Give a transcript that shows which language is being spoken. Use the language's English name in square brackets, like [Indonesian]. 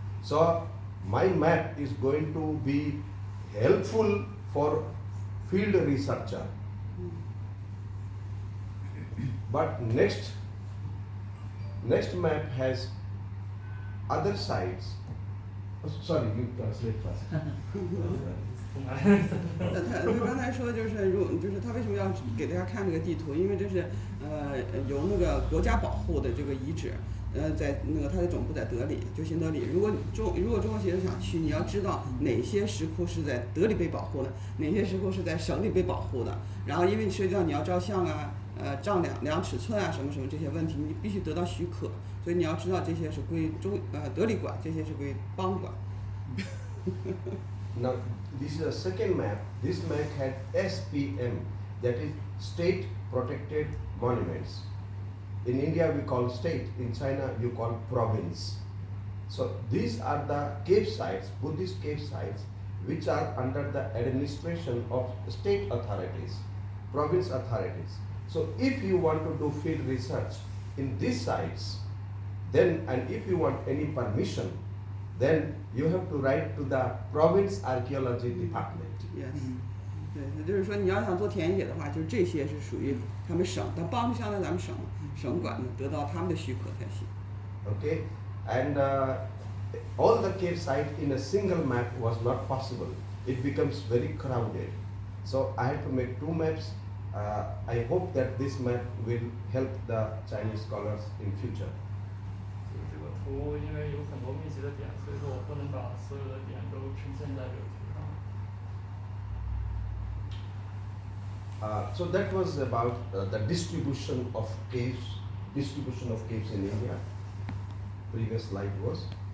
[English] So my map is going to be helpful for field researcher. But next map has other sites. Oh, sorry, you translate first. [Chinese] 他刚才说就是就是他为什么要给大家看这个地图？因为这是由那个国家保护的这个遗址，在那个它的总部在德里，就新德里。如果中国学生想去，你要知道哪些石窟是在德里被保护的，哪些石窟是在省里被保护的。然后因为涉及到你要照相啊，丈量尺寸啊，什么这些问题，你必须得到许可。所以你要知道这些是归德里管，这些是归邦管。 [English] Now, this is a second map. This map had SPM, that is State Protected Monuments. In India we call state, in China you call province. So these are the cave sites, Buddhist cave sites, which are under the administration of state authorities, province authorities. So if you want to do field research in these sites, then, and if you want any permission, then you have to write to the province archaeology department. Yes. [Chinese] 对，就是说你要想做田野的话，就是这些是属于他们省，但邦就相当于咱们省管的，得到他们的许可才行。 [English] Okay, and all the cave sites in a single map was not possible. It becomes very crowded. So I had to make 2 maps. I hope that this map will help the Chinese scholars in future. [Chinese] 这个图因为有很多密集的点，所以说我不能把所有的点都呈现在这个图上。 [English] So that was about the distribution of caves in India. Previous slide was.